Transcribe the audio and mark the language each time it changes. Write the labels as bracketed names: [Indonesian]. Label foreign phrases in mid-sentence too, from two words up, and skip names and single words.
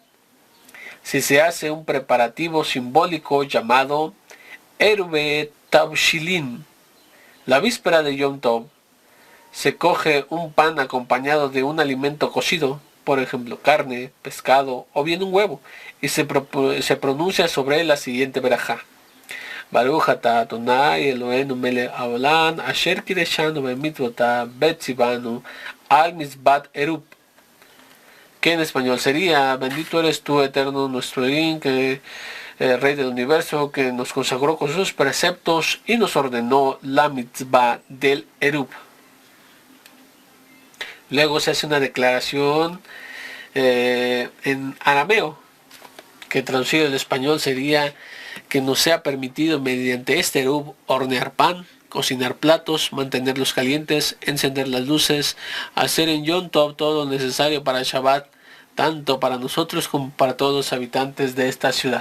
[Spanish] Si se hace un preparativo simbólico llamado [Hebrew] עירובי תבשילין, [Spanish] la víspera de Yom Tov, se coge un pan acompañado de un alimento cocido, por ejemplo carne, pescado o bien un huevo, y se pronuncia sobre él la siguiente verajá. [Hebrew] ברוך אתה אדני אלהינו מלך העולם אשר קדשנו במצותיו וצונו על מצות ערוב, [Spanish] que en español sería: bendito eres tú, eterno nuestro Elohim, que Rey del universo, que nos consagró con sus preceptos y nos ordenó la mitzvah del erub. Luego se hace una declaración en arameo, que traducido al español sería: que nos sea permitido mediante este erub hornear pan, cocinar platos, mantenerlos calientes, encender las luces, hacer en Yom Tov todo lo necesario para Shabbat, tanto para nosotros como para todos los habitantes de esta ciudad.